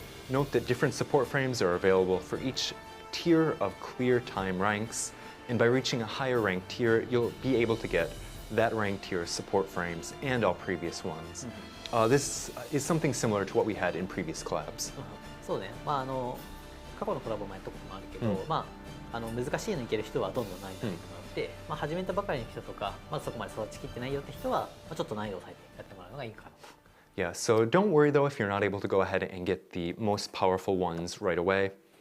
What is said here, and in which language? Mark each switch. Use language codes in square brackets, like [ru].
[en] Note that different support frames are available for each tier of clear time ranks, and by reaching a higher ranked tier, you'll be able to get that ranked tier's support frames and all previous ones. This is something similar to what we had in previous collabs. [ja] そうね、過去のコラボもやったこともあるけど、難しいのいける人はどんどん難易度上げてもらって、始めたばかりの人とか、まだそこまで育ちきってないよって人は、ちょっと難易度を下げてやってもらうのがいいかなと。 [en] Yeah, so don't worry though if you're not able to go ahead and get the most powerful ones right away.